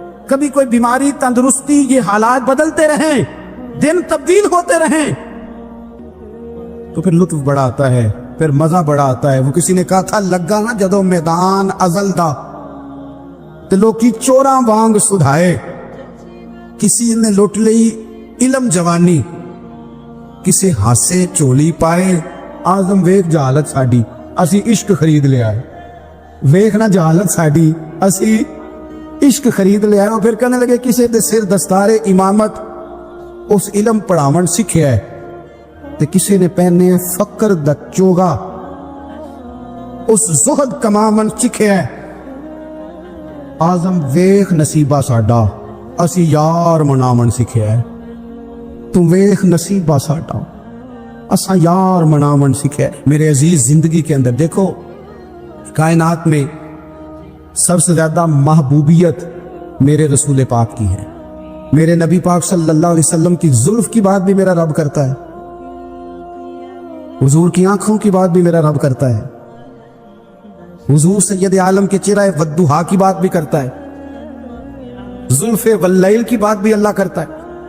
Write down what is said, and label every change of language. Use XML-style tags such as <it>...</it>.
<hi>कभी कोई बीमारी तंदुरुस्ती, ये हालात बदलते रहें, दिन तब्दील होते रहें, तो फिर लुत्फ बड़ा आता है, फिर मजा बड़ा आता है। वो किसी ने कहा था</hi> <pa>लगा ना जदों मैदान अजल दा ते लोकी चोरा वांग सुधाए, किसी ने लुट लई इलम जवानी ਕਿਸੇ ਹਾਸੇ ਝੋਲੀ ਪਾਏ। ਆਜ਼ਮ ਵੇਖ ਜਹਾਲਤ ਸਾਡੀ, ਅਸੀਂ ਇਸ਼ਕ ਖਰੀਦ ਲਿਆ ਹੈ। ਵੇਖ ਨਾ ਜਹਾਲਤ ਸਾਡੀ, ਅਸੀਂ ਇਸ਼ਕ ਖਰੀਦ ਲਿਆ। ਉਹ ਫਿਰ</pa> <hi>कहने लगे</hi> <pa>ਕਿਸੇ ਦੇ ਸਿਰ ਦਸਤਾਰੇ ਇਮਾਮਤ, ਉਸ ਇਲਮ ਪੜਾਵਣ ਸਿੱਖਿਆ ਹੈ, ਤੇ ਕਿਸੇ ਨੇ ਪਹਿਨੇ ਫਕਰ ਦਾ ਚੋਗਾ, ਉਸ ਜ਼ੁਹਦ ਕਮਾਵਣ ਸਿੱਖਿਆ ਹੈ। ਆਜ਼ਮ ਵੇਖ ਨਸੀਬਾ ਸਾਡਾ, ਅਸੀਂ ਯਾਰ ਮਨਾਵਣ ਸਿੱਖਿਆ ਹੈ। ਤੂੰ ਵੇਖ नसीबा साडा, असा यार मनावन सीखे।</pa> <hi>मेरे अजीज, जिंदगी के अंदर देखो, कायनात में सबसे ज्यादा महबूबियत मेरे रसूल पाक की है। मेरे नबी पाक सल्लल्लाहु अलैहि वसल्लम की जुल्फ की बात भी मेरा रब करता है, हुजूर की आंखों की बात भी मेरा रब करता है, हुजूर सैयद आलम के चेहरा वद्दुहा की बात भी करता है, जुल्फे वल्लैल की बात भी अल्लाह करता है।</hi>